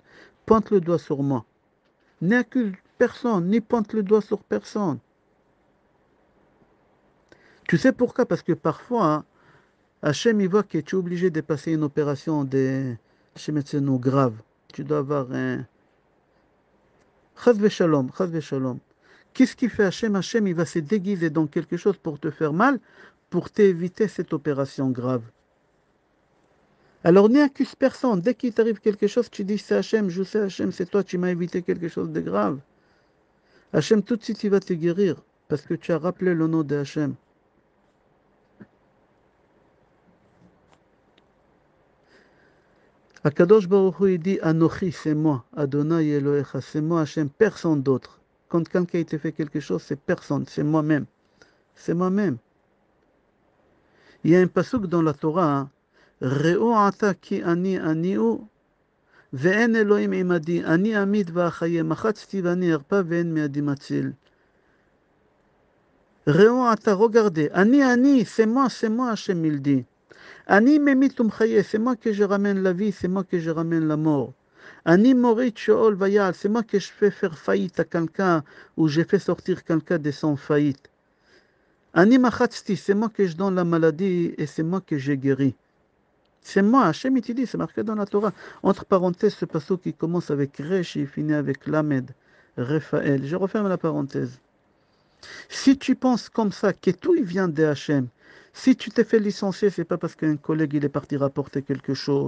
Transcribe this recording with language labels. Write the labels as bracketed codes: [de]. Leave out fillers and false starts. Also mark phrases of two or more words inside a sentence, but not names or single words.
[fr] Pointe le doigt sur moi. N'accuse personne, ni pointe le doigt sur personne. Tu sais pourquoi? Parce que parfois, hein, Hachem, il voit que tu es obligé de passer une opération de Hachem grave. Tu dois avoir un [he] חס ושלום, חס ושלום. [fr] Qu'est-ce qui fait Hachem? Hachem, il va se déguiser dans quelque chose pour te faire mal, pour t'éviter cette opération grave. Alors n'accuse personne. Dès qu'il t'arrive quelque chose, tu dis c'est Hachem, je sais Hachem, c'est toi, tu m'as évité quelque chose de grave. Hachem, tout de suite, il va te guérir, parce que tu as rappelé le nom de Hachem. [he] הקדוש ברוך הוא, [fr] il dit Anochi, c'est moi, [he] אדוני אלוהיך, [fr] c'est moi Hachem, personne d'autre. Quand quelqu'un te fait quelque chose, c'est personne, c'est moi-même. C'est moi-même. Il y a un pasuk dans la Torah, hein. [he] ראו עתה כי אני הוא ואין אלוהים עמדי, אני אמיד ואחיה, מחצתי ואני ארפא ואין מידי מציל. ראו עתה, regardez, אני, [fr] c'est moi, Hachem il dit. [he] אני ממית ומחיה, [fr] c'est moi que je ramène la vie, c'est moi que je ramène la mort. [he] אני מוריד שאול ויעל, [fr] c'est moi que je fais faire faillite à quelqu'un, ou je fais sortir quelqu'un de son faillite. [he] אני מחצתי, [fr] c'est moi que je donne la maladie et c'est moi que je guéris. C'est moi, Hachem il te dit, c'est marqué dans la Torah. Entre parenthèses, ce passage qui commence avec Resh et finit avec Lamed, Raphaël. Je referme la parenthèse. Si tu penses comme ça, que tout il vient de Hachem, si tu t'es fait licencier, c'est pas parce qu'un collègue il est parti rapporter quelque chose.